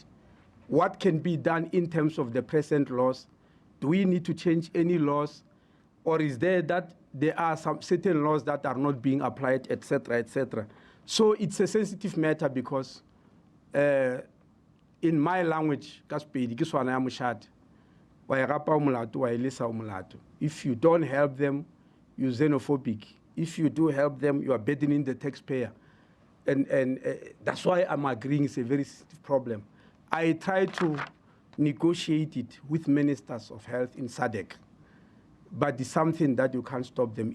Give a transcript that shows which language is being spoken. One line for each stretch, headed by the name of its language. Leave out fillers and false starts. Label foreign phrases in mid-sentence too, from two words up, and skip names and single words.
English: What can be done in terms of the present laws? Do we need to change any laws? Or is there are some certain laws that are not being applied, et cetera, et cetera? So it's a sensitive matter because in my language,
Northern Sotho: ka Sepedi ke swana ya moshate. Wa e rapa o molato, wa e lesa o molato.
English: If you don't help them, you're xenophobic. If you do help them, you are burdening the taxpayer. And that's why I'm agreeing it's a very sensitive problem. I try to negotiate it with ministers of health in SADC, but it's something that you can't stop them.